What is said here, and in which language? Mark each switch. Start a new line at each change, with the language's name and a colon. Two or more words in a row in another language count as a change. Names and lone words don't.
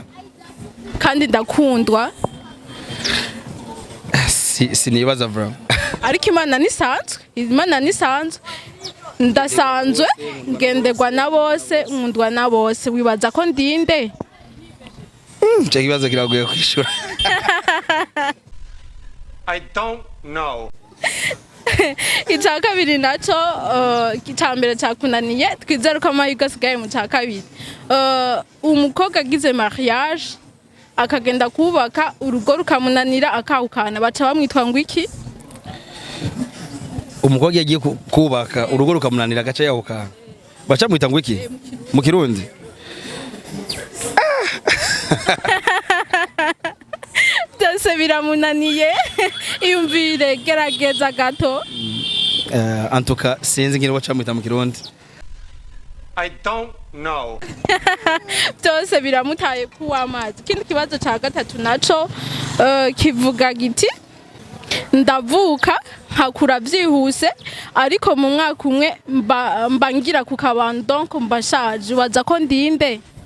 Rundi: kandi ndakundwa sinibaza vraiment ariko imana nisanzwe ndasanzwe ngenderwa na bose nkundwa na bose wibaza ko ndinde cyo kibazo kiragoye kwishura
English: I don't know.
Rundi: icya kabiri nacyo icya mbere cyakunaniye twizere ko amahirwe asigaye mu cya kabiri umukobwa agize mariage akagenda kubaka urugo rukamunanira akahukana baca bamwitwa ngo iki? umukobwa yagiye kubaka urugo rukamunanira agace yahukana baca mwita ngo iki mu Kirundi? byose biramunaniye iyumvire gerageza gato
French: en tout cas
Rundi: sinzi ngire baca mwita mu Kirundi.
English: I don't know.
Rundi: byose biramutaye kuw'amazi. Ikindi kibazo ca gatatu naco kivuga giti ndavuka nkakura byihuse ariko mu mwaka umwe mba ngira ku kabando donc mbashaje waza ko ndinde.